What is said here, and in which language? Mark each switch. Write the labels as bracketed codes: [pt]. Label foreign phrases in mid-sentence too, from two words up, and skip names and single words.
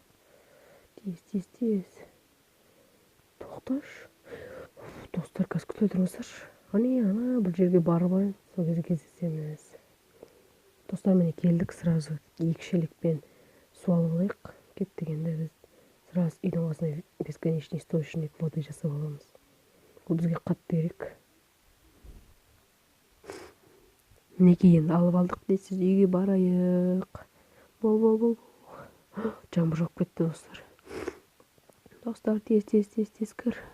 [kk] Тез. Тоқташы. Достар, қазір күте тұрыңыздаршы. Ана бір жерге барып алайын, сол кезде кездесеміз. Достар, міне келдік, сразу екі шелекпен су алып алайық. Кеп дегенде біз сразу үйдің қасына [ru] бесконечный источник воды [kk] жасап аламыз. Ол бізге қатты керек. Мінекей енді алып алдық дейсіз, үйге барайық. Бол. Жаңбыр жауып кетті, достар. Достар, тез кір.